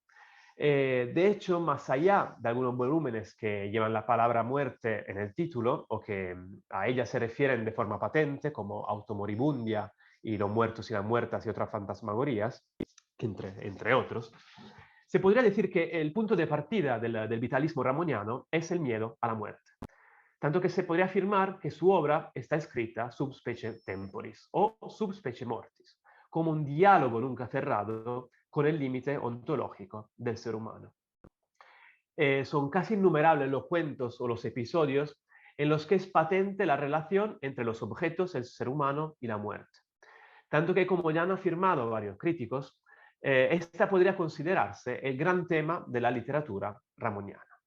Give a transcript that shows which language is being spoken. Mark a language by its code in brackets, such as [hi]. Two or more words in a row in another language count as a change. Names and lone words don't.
[es] De hecho, más allá de algunos volúmenes que llevan la palabra muerte en el título o que a ella se refieren de forma patente, como Automoribundia y Los muertos y las muertas y otras fantasmagorías, entre otros, se podría decir que el punto de partida del vitalismo ramoniano es el miedo a la muerte. Tanto que se podría afirmar que su obra está escrita [la] sub specie temporis [es] o [la] sub specie mortis, [es] como un diálogo nunca cerrado con el límite ontológico del ser humano. Son casi innumerables los cuentos o los episodios en los que es patente la relación entre los objetos, el ser humano y la muerte. Tanto que, como ya han afirmado varios críticos, esta podría considerarse el gran tema de la literatura ramoniana.